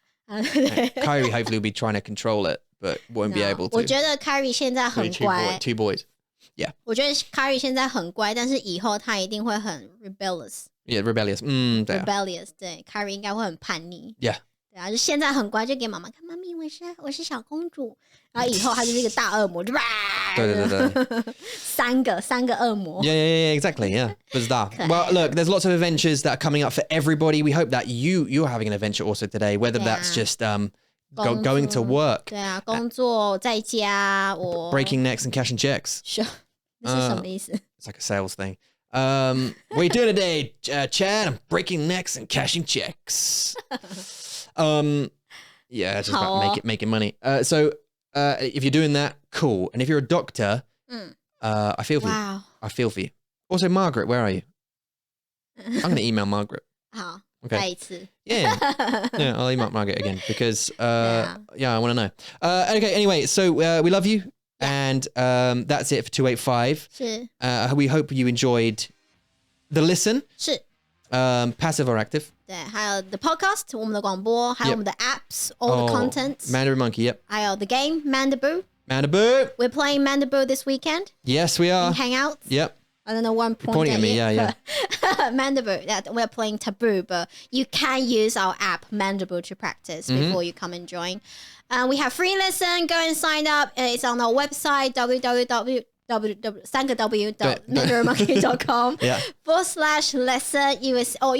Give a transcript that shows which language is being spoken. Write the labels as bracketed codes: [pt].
[en] Kyrie hopefully will be trying to control it, but won't be able to. [zh] 我觉得 Kyrie 现在很乖。 [en] Two boys. Yeah. [zh] 我觉得 Kyrie 现在很乖，但是以后他一定会很 rebellious。 [en] Yeah, rebellious. [zh] Rebellious， 对 ，Kyrie 应该会很叛逆。 [en] Yeah. [zh] 对啊，就现在很乖，就给妈妈看，妈咪，我是小公主。然后以后他就是一个大恶魔，就吧。对。三个恶魔。 [en] Yeah, exactly. Yeah, bizarre. Well, look, there's lots of adventures that are coming up for everybody. We hope that you're having an adventure also today, whether that's just going to work. [zh] 对啊，工作在家，我 [en] breaking necks and cashing checks. [zh] 那是什么意思？ [en] It's like a sales thing. What are you doing today, Chad? I'm breaking necks and cashing checks. Yeah, just about making money. So if you're doing that, cool. And if you're a doctor, I feel for you. I feel for you. Also, Margaret, where are you? I'm going to email Margaret. Okay. Yeah, I'll email Margaret again because I want to know. Okay, anyway, so we love you, and that's it for 285. We hope you enjoyed the listen. [zh] 是 [en] passive or active. [zh] 对，还有 [en] the podcast [zh] 我们的广播，还有我们的 apps, [en] all the contents. Mandarin Monkey, yep. 还有 the game Mandaboo. We're playing Mandaboo this weekend. Yes, we are. Hangouts. Yep. I don't know one point pointing at me. Yeah. Mandaboo. Yeah, we're playing Taboo, but you can use our app Mandaboo to practice before you come and join. We have free lesson. Go and sign up. It's on our website www.mandarinmonkey.com /lesson.